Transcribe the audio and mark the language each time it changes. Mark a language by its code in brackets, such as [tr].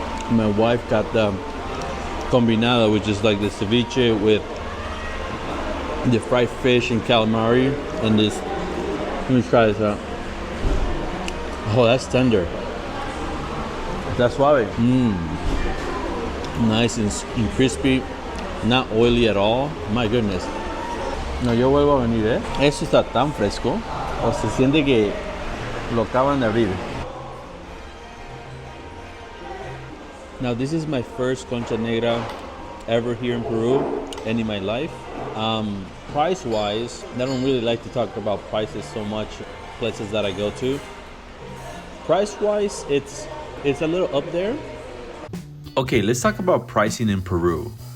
[en] My wife got the combinada, which is like the ceviche with the fried fish and calamari, and this. Let me try this out. Oh, that's tender. That's suave. Nice and crispy, not oily at all. My goodness. [es] No, yo vuelvo a venir, ¿eh? Eso está tan fresco, o se siente que lo acaban de abrir. [en] Now, this is my first concha negra ever here in Peru and in my life. Price-wise, I don't really like to talk about prices so much, places that I go to. Price-wise, it's a little up there. Okay, let's talk about pricing in Peru.